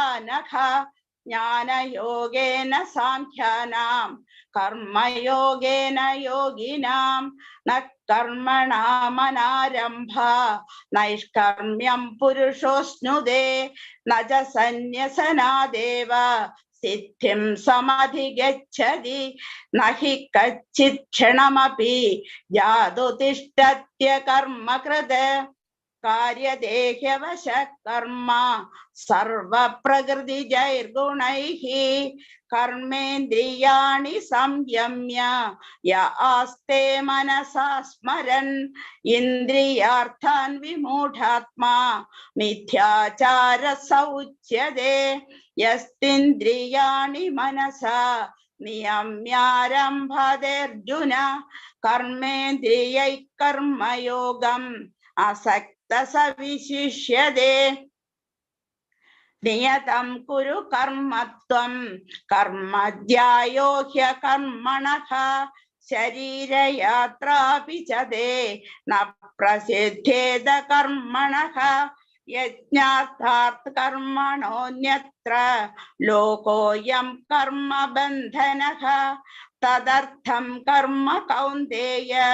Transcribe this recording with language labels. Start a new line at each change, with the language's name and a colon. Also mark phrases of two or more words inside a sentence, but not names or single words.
Sanskrit: നഘ ജ്ഞാനയോഗേന സാംഖ്യാനാം കർമ്മയോഗേന യോഗിനാം ന കർമ്മണാമനാരംഭ നൈഷ്കർമ്മ്യം പുരുഷോസ്നുതേ ന ച സന്യസനാദേവ സിദ്ധിം സമധിഗച്ഛതി നഹി കച്ചിത് ക്ഷണമപി ജാതു തിഷ്ഠത്യ കർമ്മകൃത് കാര്യദേഹ്യവശ കർമ്മ സർവപ്രകൃതിജൈർഗുണൈഃ കർമ്മേന്ദ്രിയാണി സംയമ്യ യ ആസ്തേ മനസാ സ്മരൻ ഇന്ദ്രിയാർത്ഥാൻ വിമൂഢാത്മാ മിഥ്യാചാരഃ स उच्यते യസ്തിന്ദ്രിയാണി മനസാ നിയമ്യാരംഭതേർജുന കർമ്മേന്ദ്രിയൈഃ കർമ്മയോഗം അസക്ത स विशिष्यते നിയതം കുരു കർമ്മത്വം കർമ്മധ്യായോ ഹ്യകർമ്മണഃ ശരീരയാത്രാപി ച തേ ന പ്രസിദ്ധ്യേത കർമ്മണഃ യജ്ഞാർത്ഥാത് കർമ്മണോന്യത്ര ലോകോയം കർമ്മബന്ധനഃ തദർത്ഥം കർമ്മ കൗന്ദേയ